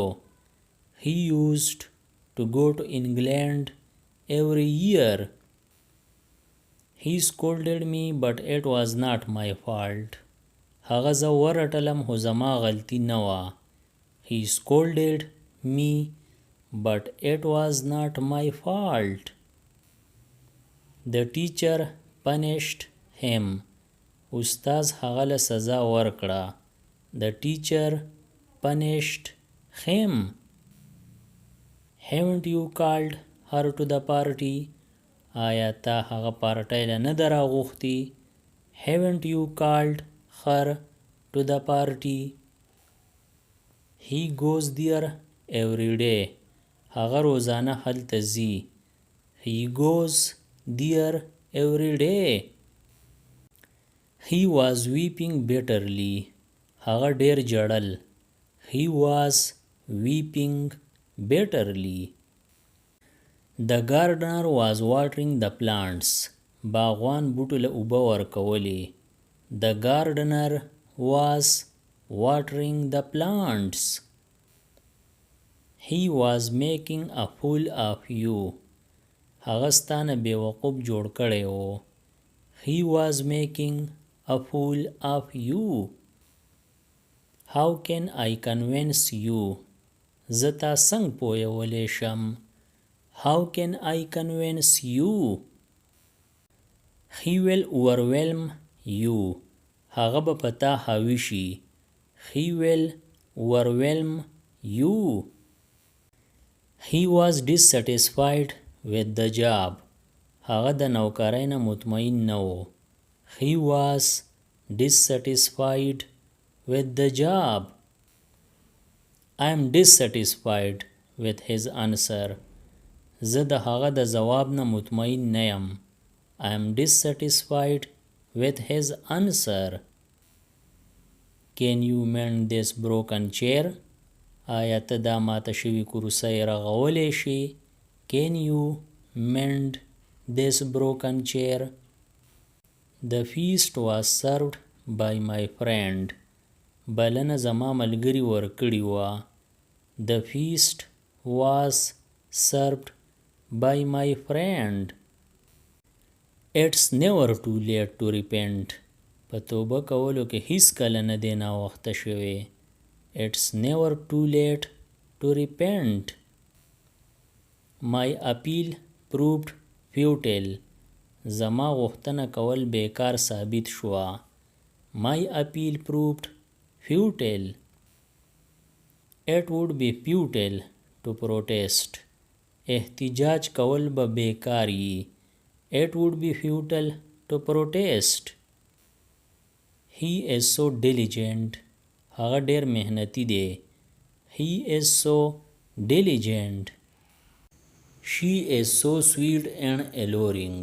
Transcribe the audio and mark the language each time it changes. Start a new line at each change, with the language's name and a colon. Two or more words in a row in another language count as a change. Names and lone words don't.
English: He used to go to England every year. He scolded me but it was not my fault.
Pashto: هغه زه ورټلم خو زما غلطي نه وه.
English: He scolded me but it was not my fault. The teacher punished him.
Pashto: استاذ هغه له سزا ورکړه.
English: The teacher punished him. Haven't you called her to the party?
Pashto: آیا تا هغه پارټۍ له نه ده راغوښتي؟
English: Haven't you called her to the party? He goes there every day.
Pashto: هغه روزانه هلته ځي.
English: He goes there every day. He was weeping bitterly.
Pashto: هغه ډېر ژړل.
English: He was weeping bitterly. The gardener was watering the plants.
Pashto: باغوان بوټو له اوبه ورکولې.
English: The gardener was watering the plants. He was making a fool of you.
Pashto: هغه ستا نه بېوقوف جوړ کړی و.
English: He was making a fool of you. How can I convince you?
Pashto: زه تا څنګه پوهولی شم؟
English: How can I convince you? He will overwhelm you.
Pashto: هغه به په تا حاوي شي.
English: He will overwhelm you. He was dissatisfied with the job.
Pashto: هغه د نوکرۍ نه مطمئن نه و.
English: He was dissatisfied with the job. I am dissatisfied with his answer.
Pashto: زه د هغه د ځواب نه مطمئن نه یم.
English: I am dissatisfied with his answer. Can you mend this broken chair?
Pashto: آیا ته دا ماته شوي کرسۍ رغولی شي؟
English: Can you mend this broken chair? The feast was served by my friend.
Pashto: بلنه زما ملګري ورکړې وه.
English: The feast was served by my friend. It's never too late to repent.
Pashto: په توبه کولو کې هیڅ کله نه دی ناوخته شوی.
English: It's never too late to repent. My appeal proved futile.
Pashto: زما غوښتنه کول بیکار ثابت شوه.
English: My appeal proved futile. It would be futile to protest.
Pashto: احتجاج کول به بیکار یي.
English: It would be futile to protest. He is so diligent.
Pashto: هغه ډېر محنتي دی.
English: He is so diligent. She is so sweet and alluring.